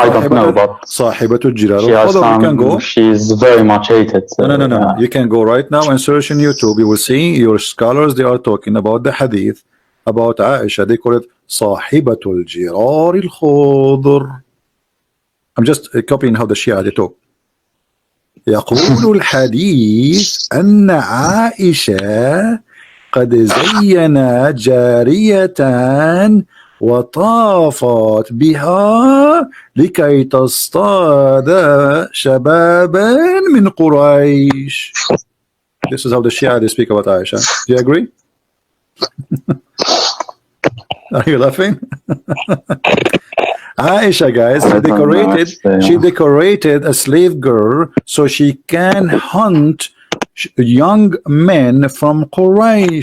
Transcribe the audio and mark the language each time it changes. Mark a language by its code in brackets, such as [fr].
[en] I don't know, but she's very much hated. No. You can go right now and search on YouTube. You will see your scholars, they are talking about the hadith about Aisha, they call it [ar] صاحبة الجرار الخضر. [en] I'm just copying how the Shia they talk. [ar] يقول الحديث أن عائشة قد زينت جارية وطافت بها لكي تصطاد شبابا من قريش. [en] This is how the Shia they speak about Aisha. Do you agree? Are you laughing? Aisha, guys, she decorated a slave girl so she can hunt young men from Quraysh.